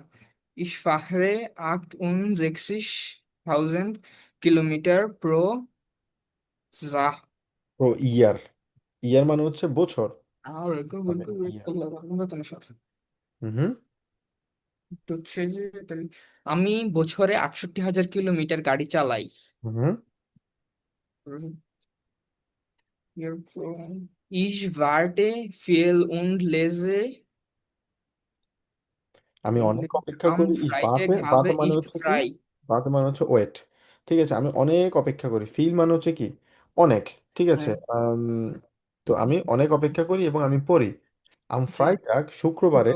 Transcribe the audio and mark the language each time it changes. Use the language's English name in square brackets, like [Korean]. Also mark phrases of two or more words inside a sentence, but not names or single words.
[German] Ich fahre 68.000 Kilometer pro Jahr. pro Jahr. [Bangla] ইয়ার মানে হচ্ছে বছর হবে, ইয়ার। হুম। তো হচ্ছে যে আমি বছরে 68,000 কিলোমিটার গাড়ি চালাই। হুম। [German] Ich warte viel und lese. [Bangla] আমি অনেক অপেক্ষা [German] Am [Bangla] করি। [German] Freitag বাতে habe [Bangla] মানে [German] ich [Bangla] হচ্ছে কি? [German] frei. [Bangla] বাতে মানে হচ্ছে ওয়েট। ঠিক আছে, আমি অনেক অপেক্ষা করি। ফিল মানে হচ্ছে কি? অনেক। ঠিক আছে। হ্যাঁ, তো আমি অনেক অপেক্ষা করি এবং আমি পড়ি। আম জি। ফ্রাইটাগ, শুক্রবারে।